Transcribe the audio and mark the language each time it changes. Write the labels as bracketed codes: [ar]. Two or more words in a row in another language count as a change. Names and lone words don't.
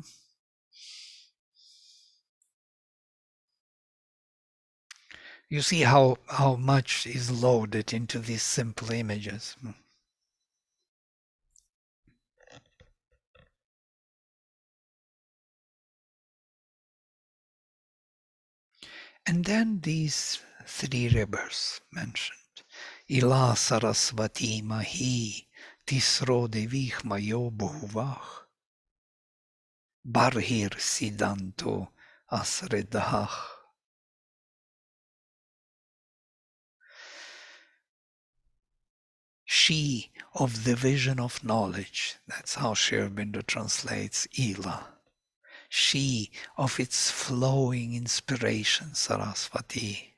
[en] You see how much is loaded into these simple images. And then these three rivers mentioned. [sa] इळा सरस्वती मही तिस्रो देवीर् मयो भुवः बर्हिः सीदन्तु अस्रिधः. [en] She of the vision of knowledge, that's how Sri Aurobindo translates Ila. She of its flowing inspiration, Sarasvati.